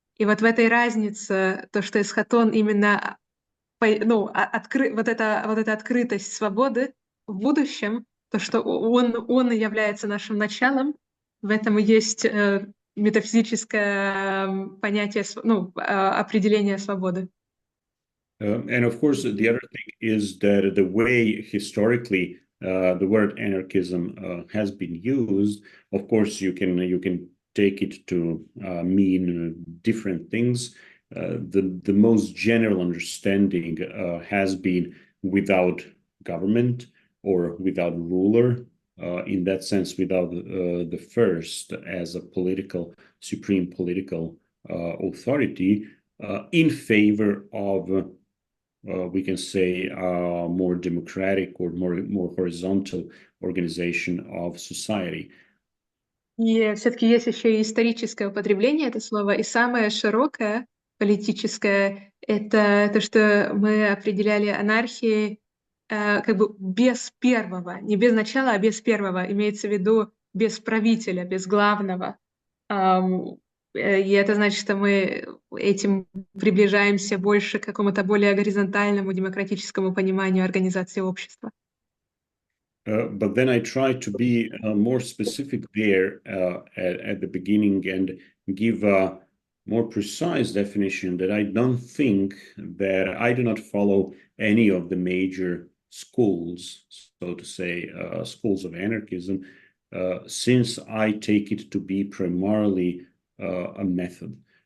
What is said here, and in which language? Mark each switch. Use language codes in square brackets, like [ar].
[ru] И вот в этой разнице, то, что эсхатон именно вот эта открытость свободы в будущем, то, что он является нашим началом, в этом и есть метафизическое понятие, определение свободы. [en] And of course, the other thing is that the way historically the word anarchism has been used, of course, you can take it to mean different things. The most general understanding has been without government or without ruler, in that sense, without the first as a supreme political authority, in favor of, we can say, more democratic or more horizontal organization of society. [ru] И все-таки есть еще и историческое употребление этого слова, и самое широкое политическое — это то, что мы определяли анархией как бы без первого, не без начала, а без первого, имеется в виду без правителя, без главного. И это значит, что мы этим приближаемся больше к какому-то более горизонтальному демократическому пониманию организации общества. [en] But then I try to be more specific there at the beginning and give a more precise definition that I don't think that I do not follow any of the major schools, so to say, schools of anarchism, since I take it to be primarily a method.